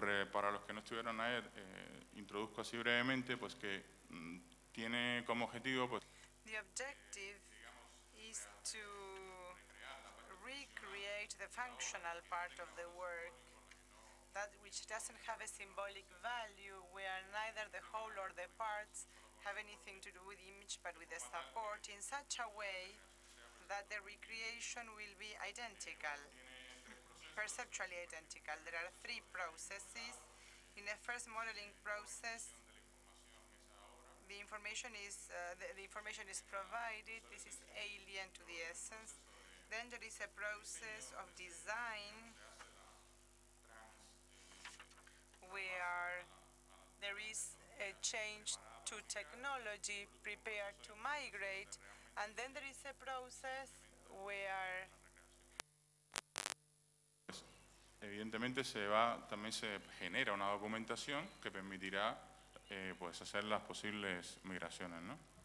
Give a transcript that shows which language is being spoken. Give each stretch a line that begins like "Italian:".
Spanish: Para los que no estuvieron ayer, introduzco así brevemente, pues que tiene como objetivo, pues,
English: The objective is to recreate the functional part of the work, that which doesn't have a symbolic value, where neither the whole or the parts have anything to do with the image but with the support, in such a way that the recreation will be identical, perceptually identical. There are three processes. In the first modeling process, the information is provided. This is alien to the essence. Then there is a process of design where there is a change to technology prepared to migrate, and then there is a process where
Spanish: evidentemente también se genera una documentación que permitirá pues hacer las posibles migraciones, ¿no?